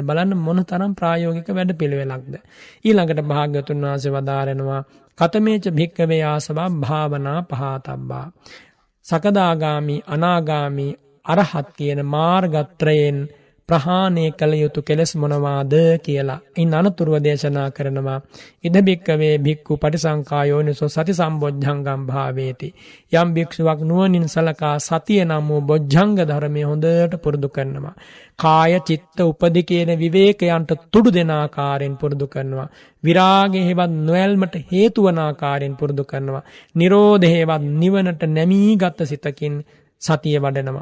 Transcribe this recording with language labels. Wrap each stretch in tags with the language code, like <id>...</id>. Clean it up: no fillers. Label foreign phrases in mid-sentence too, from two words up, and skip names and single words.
<si>බලන්න මොනතරම් ප්‍රායෝගික වැඩපිළිවෙලක්ද. ඊළඟට භාග්‍යවතුන් වහන්සේ වදාරනවා</si> <pi>කතමේච භික්කවේ ආසවා භාවනා පහතබ්බා.</pi> <si>සකදාගාමි, අනාගාමි, අරහත් කියන මාර්ගත්‍රයෙන් ප්‍රහාණය කළ යුතු කෙලෙස් මොනවාද කියලා. ඉන් අනතුරුව දේශනා කරනවා</si> <pi>ඉද භික්කවේ භික්ඛු පටිසංඛා යෝනිසෝ සති සම්බොජ්ජංගම් භාවේති.</pi> <si>යම් භික්ෂුවක් නුවණින් සලකා සතිය නම් වූ බොජ්ජංග ධර්මයේ හොඳට පුරුදු කරනවා. කාය, චිත්ත, උපදි කියන විවේකයන්ට තුඩු දෙන ආකාරයෙන් පුරුදු කරනවා. විරාගය හේවත් නොයල්මට හේතු වන ආකාරයෙන් පුරුදු කරනවා. නිරෝධය හේවත් නිවනට නැමීගත් සිතකින් සතිය වඩනවා.</si>